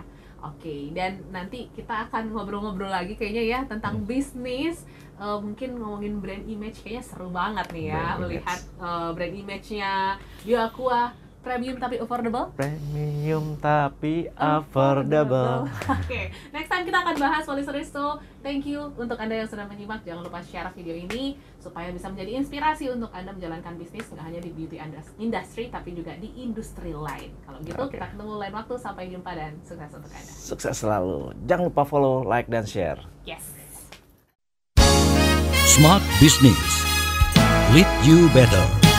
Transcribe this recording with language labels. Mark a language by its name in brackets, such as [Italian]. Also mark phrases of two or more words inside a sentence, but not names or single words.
[Indonesian] Oke, dan nanti kita akan ngobrol-ngobrol lagi kayaknya ya tentang bisnis. Mungkin ngomongin [English] brand image [Indonesian] kayaknya seru banget nih ya, melihat [English] brand image- [Indonesian] nya Bioaqua. Premium tapi affordable? Premium tapi affordable. Oke, [English] next time [Indonesian] kita akan bahas Listeners. [English] So, thank you [Indonesian] untuk Anda yang sudah menyimak. Jangan lupa share video ini supaya bisa menjadi inspirasi untuk Anda menjalankan bisnis nggak hanya di [English] beauty industry [Indonesian] tapi juga di industri lain. Kalau gitu kita ketemu lain waktu. Sampai jumpa dan sukses untuk Anda. Sukses selalu. Jangan lupa follow, like, dan share. Yes. [English] Smart Business. Lead you better.